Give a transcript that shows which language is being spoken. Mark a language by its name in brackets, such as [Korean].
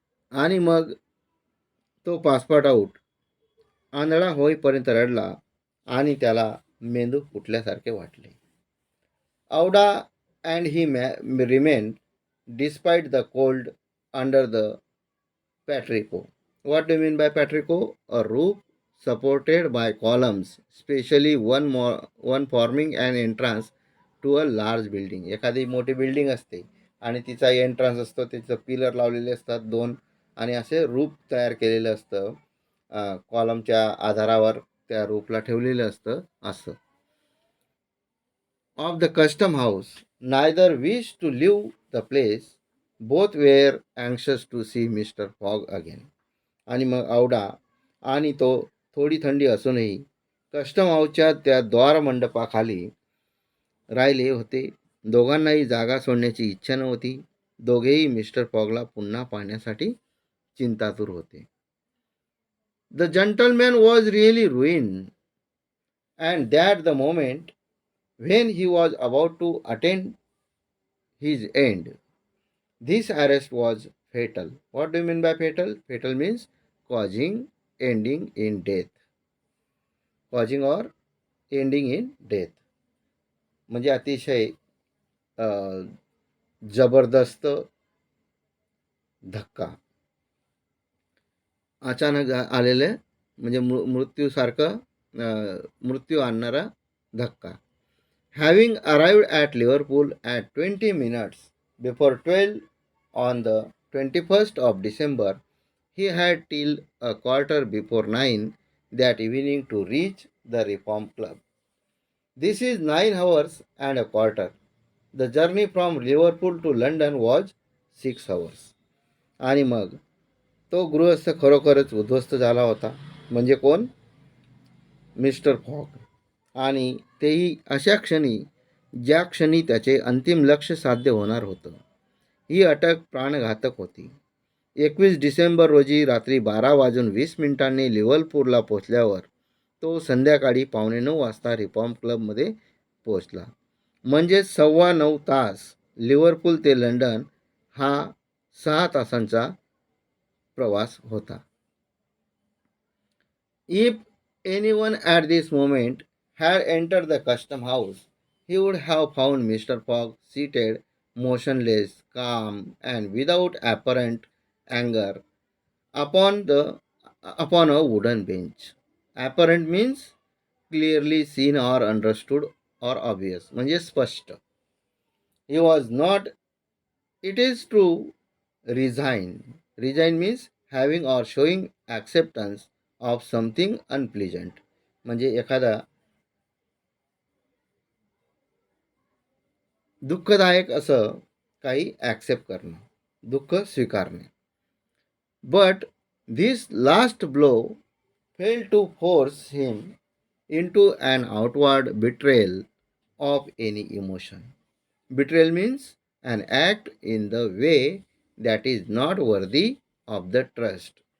[Marathi] आणि मग तो पासपोर्ट आउट आंधळा होईपर्यंत रडला आणि त्याला मेंदू फुटल्यासारखे वाटले. [English] औडा and he remained despite the cold under the patrico. What do you mean by patrico? A roof supported by columns, especially one forming an entrance to a large building. [Marathi] एखादी मोठी building असते आणि तिचा एंट्रन्स असतो, तिचं pillar लावलेले असतात 2 आणि असे रूफ तयार केलेलं असतं. कॉलमच्या आधारावर त्या रूफला ठेवलेलं असतं असं. [English] Of the custom house, neither wished to leave the place. Both were anxious to see Mr. Fogg again. [Marathi] आणि मग औडा आणि तो थोडी थंडी असूनही कस्टम हाऊसच्या त्या द्वारमंडपाखाली राहिले होते. दोघांनाही जागा सोडण्याची इच्छा नव्हती. दोघेही मिस्टर फॉगला पुन्हा पाहण्यासाठी चिंतातुर होते. [English] The gentleman was really ruined, and that the moment when he was about to attain his end, this arrest was fatal. What do you mean by fatal? Fatal means causing ending in death. Causing or ending in death. [Marathi] म्हणजे अतिशय जबरदस्त धक्का, अचानक आलेले म्हणजे मृत्यूसारखं मृत्यू आणणारा धक्का. [English] Having arrived at Liverpool at 20 minutes before 12 on the 21st of December, he had till a quarter before 9 that evening to reach the Reform Club. This is 9 hours and a quarter. The journey from Liverpool to London was 6 hours. [Marathi] आणि मग तो गृहस्थ खरोखरच उद्ध्वस्त झाला होता. म्हणजे कोण? Mister fog. आणि तेही अशा क्षणी ज्या क्षणी त्याचे अंतिम लक्ष साध्य होणार होतं. ही अटक प्राणघातक होती. 21 डिसेंबर रोजी रात्री 12:20 लिव्हरपूलला पोचल्यावर तो संध्याकाळी 8:45 वाजता रिफॉर्म क्लबमध्ये पोचला. म्हणजे 9.25 तास. लिव्हरपूल ते लंडन हा 6 तासांचा प्रवास होता. [English] If anyone at this moment had entered the custom house, he would have found Mr. Fogg seated, motionless, calm, and without apparent anger upon a wooden bench. Apparent means clearly seen or understood or obvious. [Marathi] म्हणजे स्पष्ट. [English] He was not, it is true, resigned. Resigned means having or showing acceptance of something unpleasant. [Marathi] म्हणजे एखादा दुःखदायक असं काही accept करणं, दुःख स्वीकारणे. [English] But this last blow failed to force him into an outward betrayal of any emotion. Betrayal means an act in the way that is not worthy of the trust.